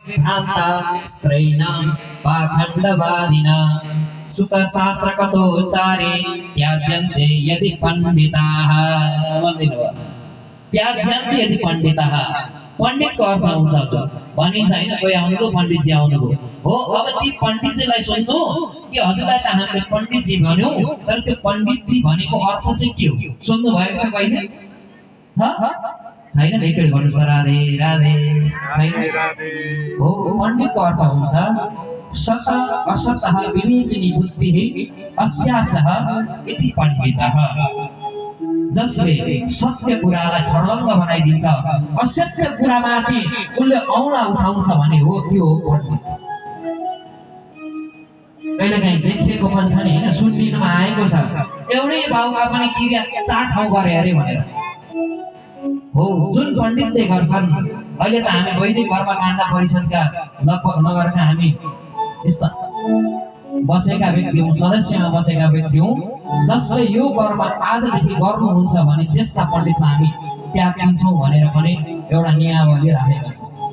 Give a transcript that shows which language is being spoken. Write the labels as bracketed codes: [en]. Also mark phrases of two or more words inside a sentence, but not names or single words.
[sa] विभ्रान्ता स्त्रैणां पाखण्डवादिना सुखशास्त्रकथोच्चारे त्याज्यन्ते यदि पण्डिताः त्याज्यन्ते यदि पण्डिताः [ne] पण्डितको अर्थ हुन्छ भनिन्छ हैन कोही आउनुभयो पण्डितजी आउनुभयो हो अब ती पण्डितजीलाई सोध्नु कि हजुरलाई त हामीले पण्डितजी भन्यौ तर त्यो पण्डितजी भनेको अर्थ चाहिँ के हो सोध्नु भएको छ कहिले छ छैन एकचोटि भन्नुहोस् त राधे राधे छैन हो पण्डितको अर्थ हुन्छ [sa] सत असतः विवेचनी बुद्धिः अस्यासः इति पण्डितः [ne] जसले सत्य कुरालाई छर्लङ्ग बनाइदिन्छ असत्य कुरामाथि उनले औँला उठाउँछ भने हो त्यो हो पण्डित कहिलेकाहीँ देखिएको पनि छ नि हैन सुन्दिनुमा आएको छ एउटै बाउका पनि क्रिया चार ठाउँ गरे अरे भनेर हो जुन पण्डितले गर्छन् अहिले त हामी वैदिक कर्मकाण्ड परिषदका लगभग नगरका हामी बसेका व्यक्ति हौं सदस्यमा बसेका व्यक्ति हौं जसले यो कर्म आजदेखि गर्नुहुन्छ भने त्यसका पण्डितलाई हामी त्याग दिन्छौं भनेर पनि एउटा नियमावली राखेका छौं